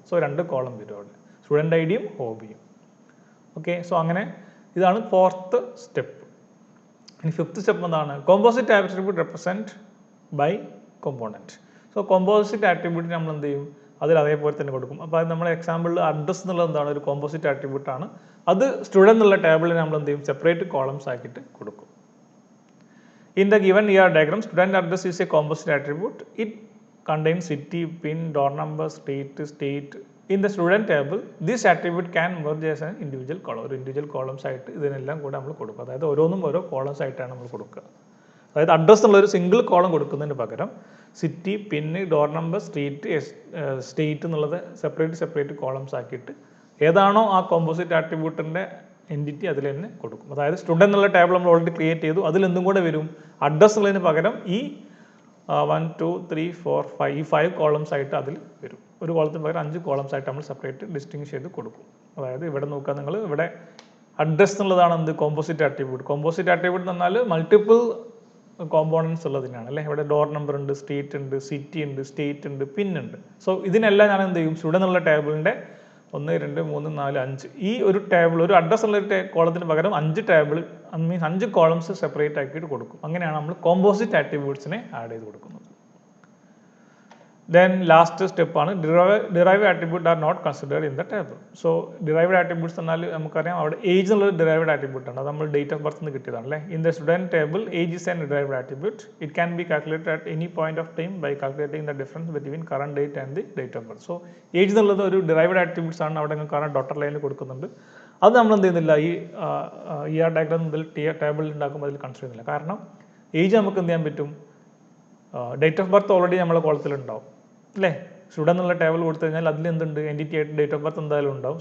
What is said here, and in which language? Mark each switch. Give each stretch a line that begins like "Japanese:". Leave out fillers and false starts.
Malayalam: So രണ്ട് column വരും അവിടെ, സ്റ്റുഡൻറ് ഐ ഡിയും ഹോബിയും. ഓക്കെ, സോ അങ്ങനെ ഇതാണ് ഫോർത്ത് സ്റ്റെപ്പ്. ഇനി ഫിഫ്ത്ത് സ്റ്റെപ്പ് എന്താണ്? Composite attribute represent by component. So composite attribute നമ്മൾ എന്ത് ചെയ്യും? അതിൽ അതേപോലെ തന്നെ കൊടുക്കും. അപ്പോൾ അത് നമ്മുടെ എക്സാമ്പിളിൽ അഡ്രസ് എന്നുള്ളത് എന്താണ്? ഒരു കോമ്പോസിറ്റ് ആട്രിബ്യൂട്ട് ആണ്. അത് സ്റ്റുഡൻറ് എന്നുള്ള ടേബിളിൽ നമ്മൾ എന്ത് ചെയ്യും? സെപ്പറേറ്റ് കോളംസ് ആക്കിയിട്ട് കൊടുക്കും.
English: In the given ER diagram, student address is a composite attribute. It contains city, pin, door number, state. In the student table, this attribute can merge as an individual column.
Malayalam: ഒരു individual columns ആയിട്ട് ഇതിനെല്ലാം കൂടെ നമ്മൾ കൊടുക്കും. അതായത് ഓരോന്നും ഓരോ columns ആയിട്ടാണ് നമ്മൾ കൊടുക്കുക. അതായത് അഡ്രസ് എന്നുള്ള ഒരു സിംഗിൾ കോളം കൊടുക്കുന്നതിന് പകരം സിറ്റി, പിന്ന്, ഡോർ നമ്പർ, സ്റ്റേറ്റ് എന്നുള്ളത് സെപ്പറേറ്റ് കോളംസ് ആക്കിയിട്ട് ഏതാണോ ആ കോമ്പോസിറ്റ് ആട്രിബ്യൂട്ടിൻ്റെ എൻറ്റിറ്റി അതിൽ തന്നെ കൊടുക്കും. അതായത് സ്റ്റുഡൻറ് എന്നുള്ള ടേബിൾ നമ്മൾ ഓൾറെഡി ക്രിയേറ്റ് ചെയ്തു, അതിലെന്തും കൂടെ വരും? അഡ്രസ് ഉള്ളതിന് പകരം ഈ 1 2 3 4 5 ഈ 5 കോളംസ് ആയിട്ട് അതിൽ വരും. ഒരു കോളത്തിന് പകരം 5 കോളംസ് ആയിട്ട് നമ്മൾ സെപ്പറേറ്റ് ഡിസ്റ്റിങ്ഷ് ചെയ്ത് കൊടുക്കും. അതായത് ഇവിടെ നോക്കുക നിങ്ങൾ, ഇവിടെ അഡ്രസ് എന്നുള്ളതാണ് എന്ത്? Composite attribute. കോമ്പോസിറ്റ് ആട്രിബ്യൂട്ട് എന്ന് പറഞ്ഞാൽ മൾട്ടിപ്പിൾ കോമ്പോണൻസ് ഉള്ളതിനാണ് അല്ലേ. ഇവിടെ ഡോർ നമ്പർ ഉണ്ട്, സ്ട്രീറ്റ് ഉണ്ട്, സിറ്റി ഉണ്ട്, സ്റ്റേറ്റ് ഉണ്ട്, പിൻ ഉണ്ട്. സോ ഇതിനെല്ലാം ഞാൻ എന്ത് ചെയ്യും? സ്റ്റുഡൻറ് എന്നുള്ള ടേബിളിൻ്റെ 1 2 3 4 5 ഈ ഒരു ടേബിൾ, ഒരു അഡ്രസ് ഉള്ള ഒരു കോളത്തിന് പകരം 5 ടേബിൾ മീൻസ് 5 കോളംസ് സെപ്പറേറ്റ് ആക്കിയിട്ട് കൊടുക്കും. അങ്ങനെയാണ് നമ്മൾ കോമ്പോസിറ്റ് ആട്രിബ്യൂട്ട്സിനെ ആഡ് ചെയ്ത് കൊടുക്കുന്നത്.
English: Then last step
Malayalam: ആണ്
English: derived attribute are not considered in the table.
Malayalam: So derived attributes എന്നാൽ നമുക്കറിയാം അവിടെ ഏജ് എന്നുള്ളത് derived attribute ആണ്. അത് നമ്മൾ ഡേറ്റ് ഓഫ് ബർത്ത് നിന്ന് കിട്ടിയതാണ് അല്ലേ.
English: In the student table, age is an derived attribute. It can be calculated at any point of time by calculating the difference between current date and the date of birth.
Malayalam: So age എന്നുള്ളത് ഒരു derived attributes ആണ്. അവിടെ കാരണം daughter ലൈനിൽ കൊടുക്കുന്നുണ്ട്. അത് നമ്മൾ എന്ത് ചെയ്യുന്നില്ല, ഈ ER ഡയഗ്രാം മുതൽ ടേബിൾ ഉണ്ടാക്കുമ്പോൾ അതിൽ കൺസിഡർ ചെയ്യുന്നില്ല. കാരണം ഏജ് നമുക്ക് എന്ത് ചെയ്യാൻ പറ്റും? ഡേറ്റ് ഓഫ് ബർത്ത് ഓൾറെഡി നമ്മളെ കോളത്തിലുണ്ടാവും അല്ലേ. സ്റ്റുഡൻറ് എന്നുള്ള ടേബിൾ കൊടുത്തു കഴിഞ്ഞാൽ അതിൽ എന്തുണ്ട്? എൻറ്റിറ്റി ആയിട്ട് ഡേറ്റ് ഓഫ് ബർത്ത് എന്തായാലും ഉണ്ടാവും.